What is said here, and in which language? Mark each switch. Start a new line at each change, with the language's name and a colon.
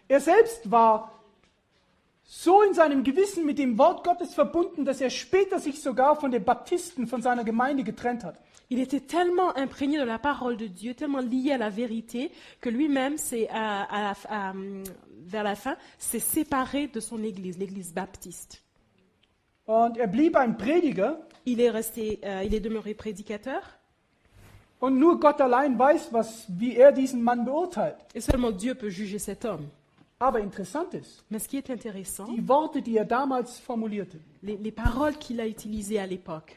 German: Er selbst war so in seinem Gewissen mit dem Wort Gottes verbunden, dass er später sich sogar von den Baptisten, von seiner Gemeinde getrennt hat.
French: Il était tellement imprégné de la parole de Dieu, tellement lié à la vérité, que lui-même, vers la fin, s'est séparé de son église, l'église baptiste.
German: Und er blieb ein Prediger
French: Il est demeuré prédicateur,
German: und nur Gott allein weiß, wie er diesen Mann beurteilt.
French: et seulement Dieu peut juger cet homme.
German: Aber interessant ist,
French: Mais ce qui est intéressant,
German: die Worte, die er damals formulierte.
French: les paroles qu'il a utilisées à l'époque.